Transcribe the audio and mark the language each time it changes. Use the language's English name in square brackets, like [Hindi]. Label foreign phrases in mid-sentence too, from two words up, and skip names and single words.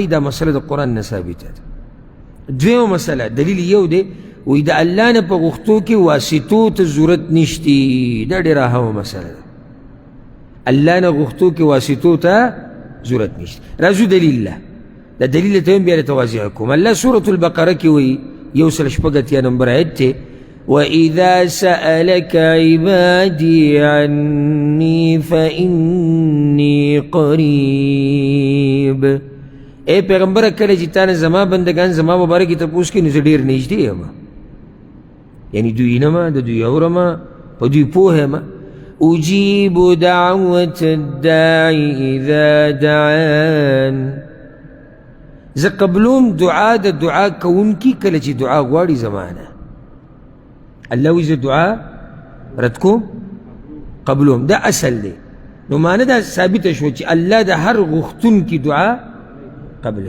[Pashto] دا مسله د قرآن نه ثابته ده. دویمه مسله دلیل یو دی، وایي د الله نه په غوښتو کې واسطو ته ضرورت نشتی. دا ډېره اهمه مسله ده. الله نه غوښتو کې واسطو ته ضرورت نشته. راځو دلیل له دا دلیل ته هم بیا توضیح کوم. الله سورة البقره کې وایي 180 نمبر آیت دی، [Arabic] وَإِذَا سَأَلَكَ عِبَادِي عَنِّي فَإِنِّي قَرِيبٌ. [Pashto] اے پیغمبره کله چې تا نه زما بندگان زما مبارک کې تپوس کوي نو زه ډېر نږدې یم، یعنی دوی نه ما د دوی اورم، په دوی پوه یم. [Arabic] اجیب دعوة الداع اذا دعان. [Pashto] زه قبلوم دعا د دعا کوونکي کله چې دعا غواړي زمانه. الله وی زه دعا رد کوم قبلوم. دا اصل دی. نو معنی دا ثابته شو چې الله د هر غوښتونکي دعا قبلی.